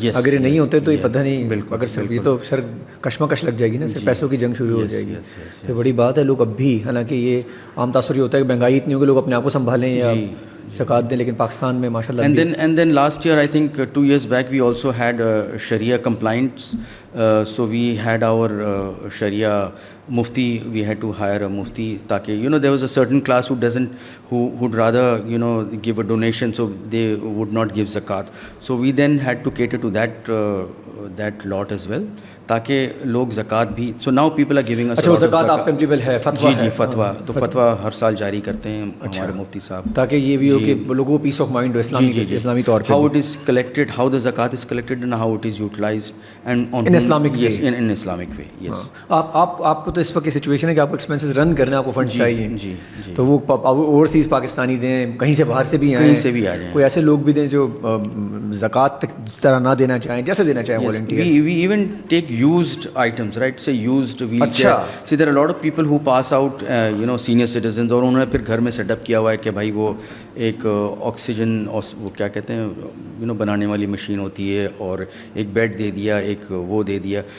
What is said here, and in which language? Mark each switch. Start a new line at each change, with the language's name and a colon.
Urdu: اگر یہ نہیں ہوتے تو یہ پتہ نہیں, اگر سر یہ تو سر کشمکش لگ جائے گی نا سر, پیسوں کی جنگ شروع ہو جائے گی. تو بڑی بات ہے. لوگ اب بھی, حالانکہ یہ عام تاثر یہ ہوتا ہے کہ مہنگائی اتنی ہوگی لوگ اپنے آپ کو سنبھالیں یا زکوٰۃ دیں, لیکن پاکستان میں ماشاء اللہ.
English: And then last year, I think 2 years back, we also had Sharia compliance. So we had our Sharia mufti. We had to hire a mufti, taaki there was a certain class who'd rather give a donation, so they would not give zakat. So we then had to cater to that lot as well,
Urdu: taaki log zakat bhi.
English: So now people are giving us.
Urdu: اچھا, وہ زکوٰۃ آپ پہ applicable ہے, فتویٰ ہے؟ جی فتویٰ, تو فتویٰ ہر سال جاری کرتے ہیں ہمارے مفتی صاحب, تاکہ یہ بھی ہو کہ لوگوں کو پیس آف مائنڈ ہو اسلامی طور پہ.
English: How it is collected, how the zakat is collected, and how it is utilized, and on in Islamic way. Yes, in Islamic way. Yes.
Urdu: آپ کو تو اس وقت سچویشن ہے کہ آپ کو ایکسپینسز رن کرنا, آپ کو فنڈ چاہیے. جی. تو وہ اوورسیز پاکستانی دیں, کہیں سے باہر سے بھی آئیں, کہیں سے بھی آ جائیں. کوئی ایسے لوگ بھی دیں جو زکوٰۃ جس طرح نہ دینا چاہیں, جیسے دینا چاہیں volunteers.
English: We even take used items, right? Say used wheelchair. See, there are a lot of people who pass out, senior citizens,
Urdu: اور انہوں نے پھر گھر میں سیٹ اپ کیا ہوا ہے کہ بھائی وہ ایک آکسیجن, وہ کیا کہتے ہیں, بنانے والی مشین ہوتی ہے, اور ایک بیڈ دے دیا, ایک وہ دے دیا.